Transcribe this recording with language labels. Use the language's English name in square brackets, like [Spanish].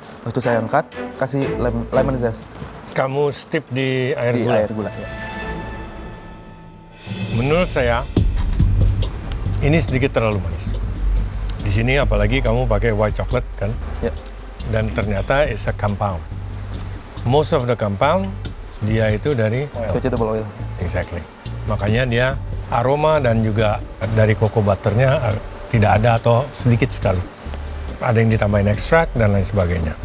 [Indonesian] Habis itu saya angkat, kasih lemon zest Kamu steep di air di gula. air gula. Ya. Menurut saya, ini sedikit terlalu manis. Di sini apalagi kamu pakai white chocolate kan? Ya. Dan ternyata [English] it's a compound. Most of the compound, [Indonesian] dia itu dari [English] oil. Vegetable oil. Exactly. [Indonesian] Makanya dia aroma dan juga dari cocoa butternya tidak ada atau sedikit sekali. Ada yang ditambahin ekstrak dan lain sebagainya.